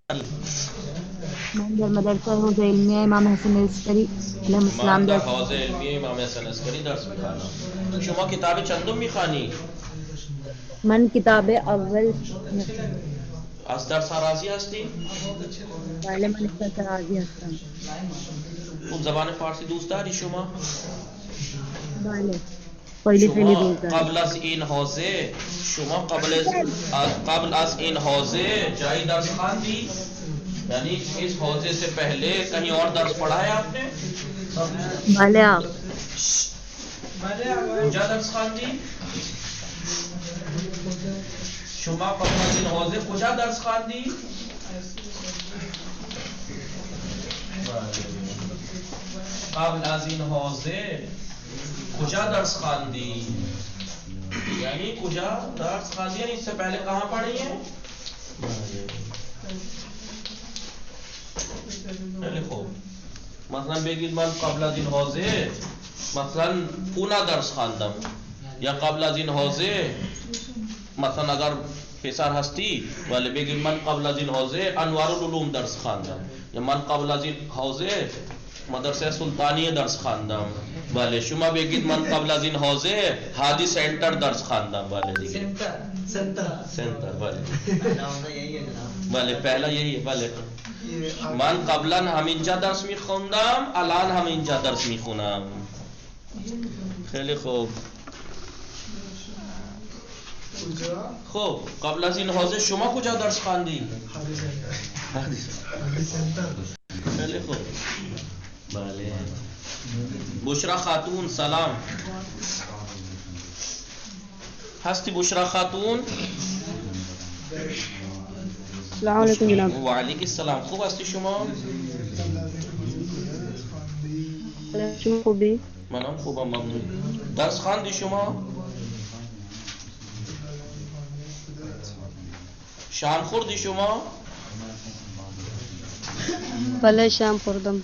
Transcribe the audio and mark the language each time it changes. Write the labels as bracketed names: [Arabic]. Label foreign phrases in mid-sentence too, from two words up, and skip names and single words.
[Persian] من در مدرسه حوزه علمیه امام حسن عسکری علیه السلام من در درس حوزه علمیه امام حسن عسکری درس میخوانم. شما کتاب چندم میخوانی؟ من کتاب اول. از درس ها راضی هستی؟ بله من [Urdu] اس سے [Persian] راضی هستم. خوب. زبان فارسی دوست داری شما؟ بله خیلی خیلی شما دوست دارم. قبل از این حوزه شما قبل از این حوزه جایی درس خواندی؟ [Urdu] یعنی اس حوزے سے پہلے کہیں اور درس پڑھا ہے آپ نے؟ [Persian] بله آپ کجا درس خواندی؟ شما قبل از این حوزه کجا درس خواندی؟ قبل از این حوزه کجا درس خواندی؟ یعنی کجا درس خواندی [Urdu] یعنی اس سے پہلے کہاں پڑھی ہے؟ [Persian] خیلی خوب. مثلا بگید من قبل از این حوزه مثلا پونا درس خواندم، یا قبل از این حوزه مثلا اگر پسر هستی ولی بگید من قبل از این حوزه انوار العلوم درس خواندم، یا من قبل از این حوزه مدرسه سلطانیه درس خواندم. بله شما بگید من قبل از این حوزه هادی سنتر درس خواندم. بله دیگه سنتر بله بله [Urdu] پہلا یہی ہے. [Persian] بله من قبلا همینجا درس میخوندم، الان همینجا درس میخونم. خیلی خوب. خب قبل از این حوزه شما کجا درس خواندی؟ خیلی خوب. بله بشرا خاتون سلام. هستی بشرا خاتون؟ [Arabic] السلام علیکم جناب. وعلیکم السلام. [Persian] خوب هستی شما؟ شما خوبی؟ منم خوبم ممنون. درس خواندی شما؟ شام خوردی شما؟ بله شام خوردم.